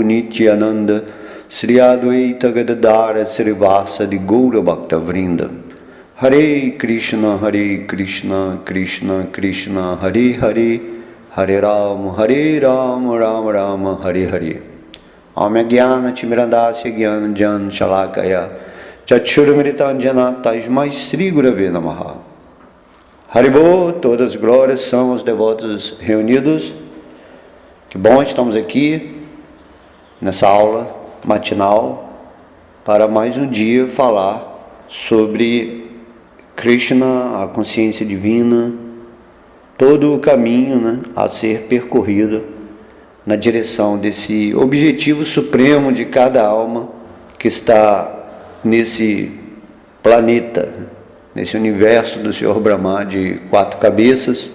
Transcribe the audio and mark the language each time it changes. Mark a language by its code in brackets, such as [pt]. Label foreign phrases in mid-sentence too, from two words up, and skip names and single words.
[sa] नित्यानन्द श्री अद्वैत गदाधर श्री वासादि गौर भक्त वृन्द हरे कृष्ण कृष्ण कृष्ण हरे हरे हरे राम राम राम हरे हरे अम्य ज्ञान तिमिरान्धस्य ज्ञान अञ्जन शलाकया चक्षुरुन्मीलितम् तस्मै श्री गुरवे नमः. [pt] Haribô, todas as glórias são os devotos reunidos. Que bom, estamos aqui nessa aula matinal para mais um dia falar sobre Krishna, a consciência divina, todo o caminho, a ser percorrido na direção desse objetivo supremo de cada alma que está nesse planeta, nesse universo do Senhor Brahma de 4 cabeças.